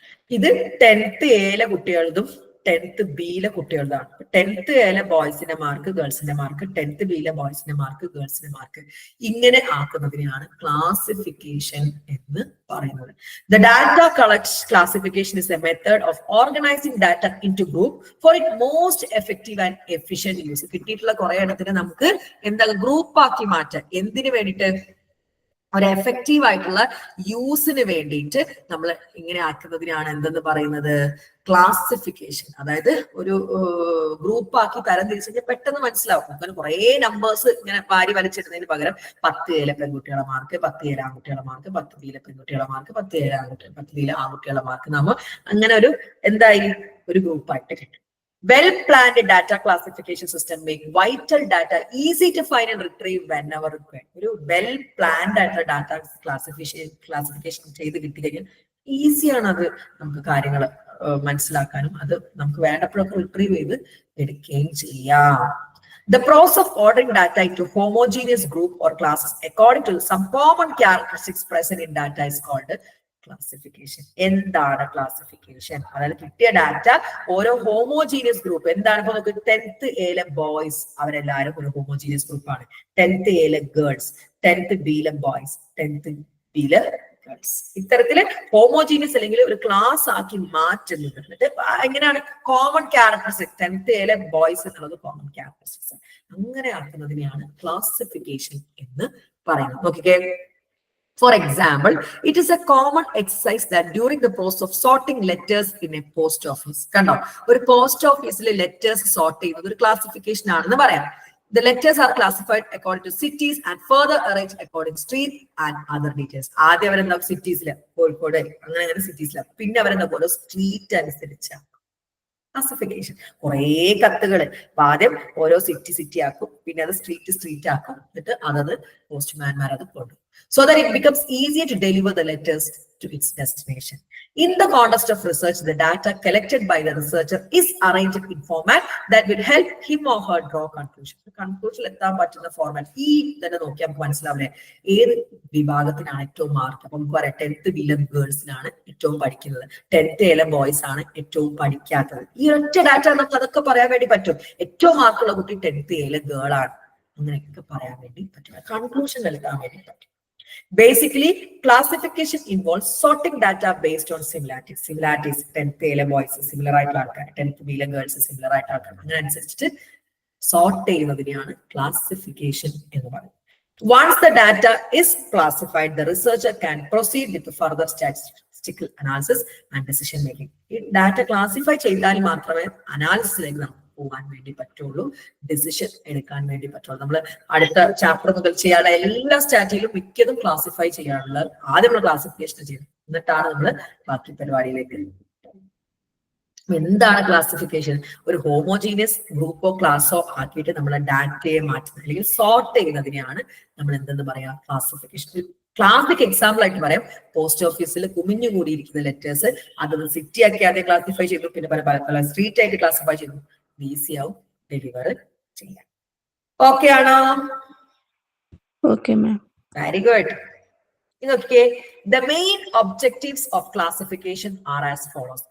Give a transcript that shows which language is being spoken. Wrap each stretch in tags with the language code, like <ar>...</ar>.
<ml>ഇത് 10th എയിലെ കുട്ടികളതും 10th ബിയിലെ കുട്ടികളതാണ്. 10th എയിലെ ബോയ്സിന്റെ മാർക്ക്, ഗേൾസിന്റെ മാർക്ക്, 10th ബിയിലെ ബോയ്സിന്റെ മാർക്ക്, ഗേൾസിന്റെ മാർക്ക്, ഇങ്ങനെ ആക്കുന്നതിനെയാണ് ക്ലാസിഫിക്കേഷൻ എന്ന് പറയുന്നത്.</ml> <en>The data classification is a method of organizing data into group for its most effective and efficient use.</en> <ml>കിട്ടിയിട്ടുള്ള കുറെ എണ്ണത്തിന് നമുക്ക് എന്താ ഗ്രൂപ്പ് ആക്കി മാറ്റാം. എന്തിനു വേണ്ടിയിട്ട്? ഒരു എഫക്റ്റീവ് ആയിട്ടുള്ള യൂസിന് വേണ്ടിയിട്ട് നമ്മൾ ഇങ്ങനെ ആക്കുന്നതിനാണ് എന്തെന്ന് പറയുന്നത്, ക്ലാസിഫിക്കേഷൻ. അതായത് ഒരു ഗ്രൂപ്പ് ആക്കി തരം തിരിച്ചു കഴിഞ്ഞാൽ പെട്ടെന്ന് മനസ്സിലാവും. അങ്ങനെ കുറെ നമ്പേഴ്സ് ഇങ്ങനെ വാരി വലിച്ചിടുന്നതിന് പകരം 10 ഏലെ പെൺകുട്ടികളുടെ മാർക്ക്, 10 ഏലെ ആൺകുട്ടികളുടെ മാർക്ക്, 10 ബിയിലെ പെൺകുട്ടികളുടെ മാർക്ക്, 10 ഏലെ ആൺകുട്ടികൾ, 10 ബിയിലെ ആൺകുട്ടികളുടെ മാർക്ക്, നമ്മൾ അങ്ങനെ ഒരു എന്തായി ഒരു ഗ്രൂപ്പായിട്ട് കിട്ടും.</ml> <en>Well-planned data classification system make vital data easy to find and retrieve whenever required.</en> <ml>ഒരു well-planned ആയിട്ടുള്ള ഡാറ്റ ക്ലാസിഫിക്കേഷൻ ചെയ്ത് കിട്ടിക്കഴിഞ്ഞാൽ ഈസിയാണ് അത് നമുക്ക് കാര്യങ്ങൾ മനസ്സിലാക്കാനും അത് നമുക്ക് വേണ്ടപ്പോഴൊക്കെ റിട്രീവ് ചെയ്ത് എടുക്കുകയും ചെയ്യാം.</ml> <en>The process of ordering data into homogeneous group or classes according to some common characteristics present in data is called classification.</en> <ml>എന്താണ് ക്ലാസിഫിക്കേഷൻ? അതായത് കിട്ടിയ ഡാറ്റ ഓരോ ഹോമോജീനിയസ് ഗ്രൂപ്പ് എന്താണ്. ഇപ്പൊ നമുക്ക് 10th എയിലെ ബോയ്സ് അവരെല്ലാരും ഒരു ഹോമോജീനിയസ് ഗ്രൂപ്പാണ്. 10th എയിലെ ഗേൾസ്, 10th ബിയിലെ ബോയ്സ്, 10th ബിയിലെ ഗേൾസ്. ഇത്തരത്തില് ഹോമോജീനിയസ് അല്ലെങ്കിൽ ഒരു ക്ലാസ് ആക്കി മാറ്റുന്നത്. എന്നിട്ട് എങ്ങനെയാണ് കോമൺ ക്യാരക്ടറിസ്റ്റിക്സ്, 10th എയിലെ ബോയ്സ് എന്നുള്ളത് കോമൺ ക്യാരക്ടറിസ്റ്റിക്സ്, അങ്ങനെ ആക്കുന്നതിനെയാണ് ക്ലാസിഫിക്കേഷൻ എന്ന് പറയുന്നത്. നോക്കിക്കേ,</ml> <en>for example, it is a common exercise that during the process of sorting letters in a post office,</en> <ml>കണ്ടോ, ഒരു പോസ്റ്റ് ഓഫീസിലെ ലെറ്റേഴ്സ് സോർട്ട് ചെയ്യുന്നത് ഒരു ക്ലാസിഫിക്കേഷൻ ആണെന്ന് പറയാം.</ml> <en>The letters are classified according to cities and further arranged according to street and other details.</en> <ml>ആദ്യം അവരെന്താ സിറ്റീസില്, കോഴിക്കോട് അങ്ങനെ സിറ്റീസിലാണ്, പിന്നെ അവരെന്താ പോലെ സ്ട്രീറ്റ് അനുസരിച്ചാണ് ക്ലാസിഫിക്കേഷൻ. കുറേ കത്തുകള് ആദ്യം ഓരോ സിറ്റി ആക്കും, പിന്നെ അത് സ്ട്രീറ്റ് ആക്കും, എന്നിട്ട് അതത് പോസ്റ്റ്മാൻമാർ അത് കൊണ്ടുപോകും.</ml> <en>So that it becomes easier to deliver the letters to its destination. In the context of research, the data collected by the researcher is arranged in format that will help him or her draw conclusion.</en> <ml>Conclusion എത്താൻ പറ്റുന്ന format ഈ തന്നെ നോക്കിയാൽ നമുക്ക് മനസ്സിലാവില്ലേ ഏത് വിഭാഗത്തിനാണ് ഏറ്റവും mark. അപ്പൊ നമുക്ക് പറയാം 10th ബിയിലെ ഗേൾസിനാണ് ഏറ്റവും പഠിക്കുന്നത്, 10th എയിലെ ബോയ്സ് ആണ് ഏറ്റവും പഠിക്കാത്തത്. ഈ ഒറ്റ ഡാറ്റ നമുക്ക് അതൊക്കെ പറയാൻ വേണ്ടി പറ്റും. ഏറ്റവും മാർക്കുള്ള കുട്ടി 10th എയിലെ ഗേൾ ആണ്, അങ്ങനെയൊക്കെ പറയാൻ വേണ്ടി പറ്റും, കൺക്ലൂഷൻ നൽകാൻ വേണ്ടി പറ്റും.</ml> <en>Basically, classification involves sorting data based on similarities.</en> <ml>Similarities, 10th എയിലെ ബോയ്സ് സിമിലർ ആയിട്ടുള്ള ആൾക്കാർ, 10th ബിയിലെ ഗേൾസ് സിമിലർ ആയിട്ടുള്ള ആൾക്കാർ, അങ്ങനെ അനുസരിച്ചിട്ട് സോർട്ട് ചെയ്യുന്നതിനെയാണ് ക്ലാസിഫിക്കേഷൻ എന്ന് പറയുന്നത്.</ml> <en>Once the data is classified, the researcher can proceed with the further statistical analysis and decision making.</en> <ml>ഈ ഡാറ്റ ക്ലാസിഫൈ ചെയ്താൽ മാത്രമേ അനാലിസിസിലേക്ക് നമുക്ക് പോകാൻ വേണ്ടി പറ്റുള്ളൂ, ഡിസിഷൻ എടുക്കാൻ വേണ്ടി പറ്റുള്ളൂ. നമ്മൾ അടുത്ത ചാപ്റ്റർ മുതൽ ചെയ്യാനുള്ള എല്ലാ സ്റ്റാറ്റിലും മിക്കതും ക്ലാസിഫൈ ചെയ്യാനുള്ള ആദ്യം നമ്മൾ ക്ലാസിഫിക്കേഷൻ ചെയ്യും, എന്നിട്ടാണ് നമ്മൾ ബാക്കി പരിപാടിയിലേക്ക്. എന്താണ് ക്ലാസിഫിക്കേഷൻ? ഒരു ഹോമോജീനിയസ് ഗ്രൂപ്പോ ക്ലാസ്സോ ആക്കിയിട്ട് നമ്മളെ ഡാറ്റയെ മാറ്റുന്നത് അല്ലെങ്കിൽ സോർട്ട് ചെയ്യുന്നതിനെയാണ് നമ്മൾ എന്തെന്ന് പറയാ, ക്ലാസിഫിക്കേഷൻ. ക്ലാസിക് എക്സാമ്പിൾ ആയിട്ട് പറയാം, പോസ്റ്റ് ഓഫീസിൽ കുമിഞ്ഞു കൂടിയിരിക്കുന്ന ലെറ്റേഴ്സ് അതൊന്ന് സിറ്റി ആക്കി ആദ്യം ക്ലാസിഫൈ ചെയ്തു, പിന്നെ പല സ്ട്രീറ്റ് ആയിട്ട് ക്ലാസിഫൈ ചെയ്തു, ഈസി ആവും ഡെലിവർ ചെയ്യാം. ഓക്കെ ആണോ?</ml> <en>Okay ma'am. Very good. Okay, the main objectives of classification are as follows.</en>